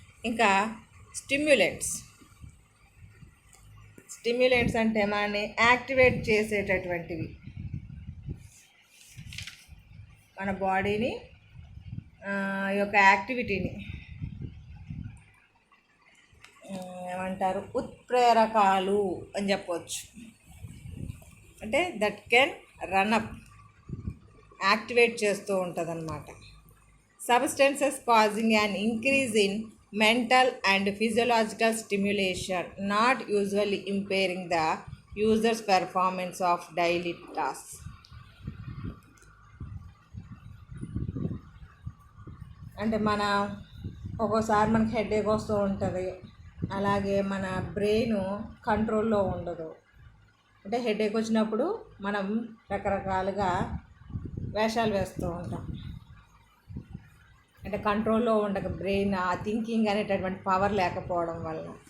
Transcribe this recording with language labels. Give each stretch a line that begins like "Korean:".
Telugu: ఇంకా స్టిమ్యులెంట్స్ అంటే మనని యాక్టివేట్ చేసేటటువంటివి, మన బాడీని యొక్క యాక్టివిటీని ఏమంటారు, ఉత్ప్రేరకాలు అని చెప్పవచ్చు. అంటే
English: that can run up,
Telugu: యాక్టివేట్ చేస్తూ ఉంటుంది అన్నమాట.
English: Substances causing an increase in mental and physiological stimulation, not usually impairing the user's performance of daily tasks.
Telugu: అంటే మన ఒక్కోసారి మనకి హెడేక్ వస్తూ ఉంటుంది, అలాగే మన బ్రెయిన్ కంట్రోల్లో ఉండదు. అంటే హెడేక్ వచ్చినప్పుడు మనం రకరకాలుగా వేషాలు వేస్తూ ఉంటాం, అంటే కంట్రోల్లో ఉండక బ్రెయిన్ ఆ థింకింగ్ అనేటటువంటి పవర్ లేకపోవడం వల్ల.